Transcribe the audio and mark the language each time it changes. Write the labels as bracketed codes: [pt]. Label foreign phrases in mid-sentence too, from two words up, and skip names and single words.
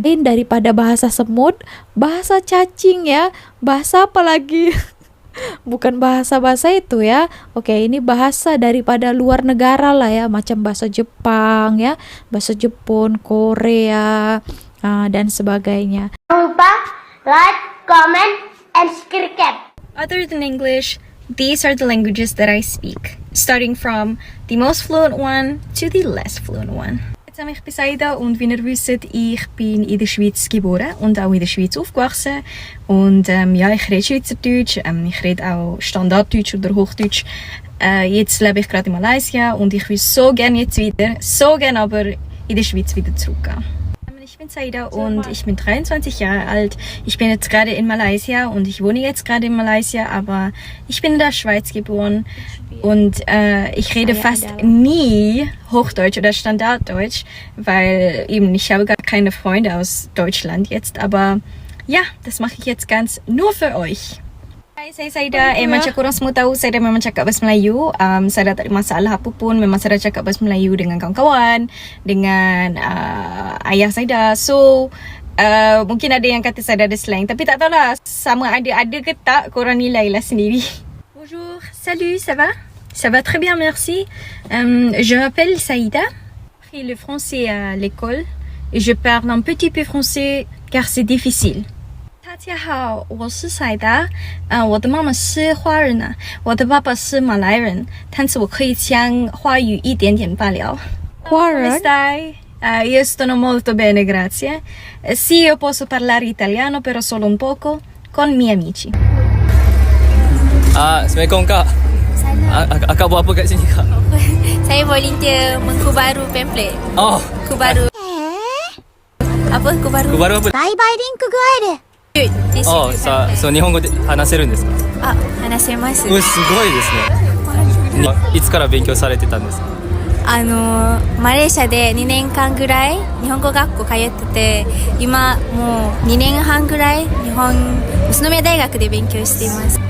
[ms] Daripada bahasa semut, bahasa cacing ya, bahasa apa lagi? Bukan bahasa-bahasa itu ya. Oke, ini bahasa daripada luar negara lah ya, macam bahasa Jepang ya, bahasa Jepun, Korea, dan sebagainya. Jangan lupa [en] like, comment, and subscribe. Other than English, these are the languages that I speak, starting from the most fluent one to the less fluent one. [de] Ich bin Saida und wie ihr wisst, ich bin in der Schweiz geboren und auch in der Schweiz aufgewachsen. Und ja, ich rede Schweizerdeutsch, ich rede auch Standarddeutsch oder Hochdeutsch. Jetzt lebe ich gerade in Malaysia und ich will so gerne jetzt wieder, so gerne aber in der Schweiz wieder zurückgehen. Ich bin Saida und ich bin 23 Jahre alt. Ich bin jetzt gerade in Malaysia und ich wohne jetzt gerade in Malaysia, aber ich bin in der Schweiz geboren und ich rede fast nie Hochdeutsch oder Standarddeutsch, weil eben ich habe gar keine Freunde aus Deutschland jetzt, aber ja, das mache ich jetzt ganz nur für euch. [ms] Hai, saya Saida. Macam korang semua tahu, saya memang cakap bahasa Melayu. Saya tak ada masalah apa pun. Memang saya cakap bahasa Melayu dengan kawan-kawan, dengan ayah Saida. So, mungkin ada yang kata saya ada slang, tapi tak tahulah sama ada ke tak, korang nilailah sendiri. [fr] Bonjour, salut, ça va? Ça va très bien, merci. Je m'appelle Saida. J'ai appris le français à l'école et je parle un petit peu français car c'est difficile. [zh] 大家好，我是赛达，我的妈妈是华人啊，我的爸爸是马来人，但是我可以讲华语一点点罢了。华人？ [it] Io sto molto bene, grazie. Sì, io posso parlare italiano, però solo un poco, con miei amici. [ms] Assalamualaikum kak. Akak buat apa kat sini kak? Saya volunteer mengkubaru pamphlet. Oh, Kubaru. Apa kubaru? kubaru apa? 売買リンク具合で。 [ja] Oh,そう日本語で話せるんですか？話せます。すごいですね。いつから勉強されてたんですか？マレーシアで2年間ぐらい日本語学校通ってて、今もう2年半ぐらい宇都宮大学で勉強しています。